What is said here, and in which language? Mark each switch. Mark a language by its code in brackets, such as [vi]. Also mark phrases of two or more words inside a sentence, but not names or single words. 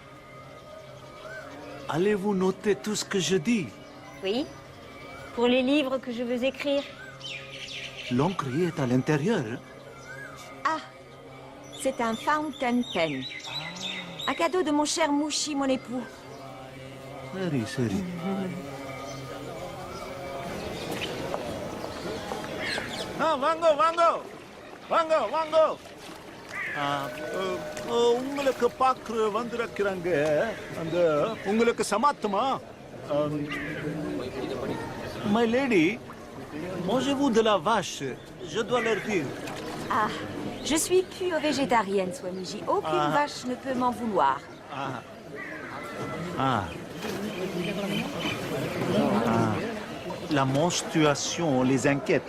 [fr] Allez-vous noter tout ce que je dis? Oui? Pour les livres que je veux écrire? L'encre y est à l'intérieur. Ah! C'est un [en] fountain pen. [fr] Un cadeau de mon cher Mouchi, mon époux. [ta] சரி, சரி. Ah, வாங்கோ. உங்களுக்கு பார்க்க வந்திருக்கிறாங்க. அந்த உங்களுக்கு சமாத்தமா? [en] My lady, [fr] Mangez-vous de la vache? Je dois leur dire. Ah, je suis pure-végétarienne, Swamiji. Aucune vache ne peut m'en vouloir. La menstruation les inquiète.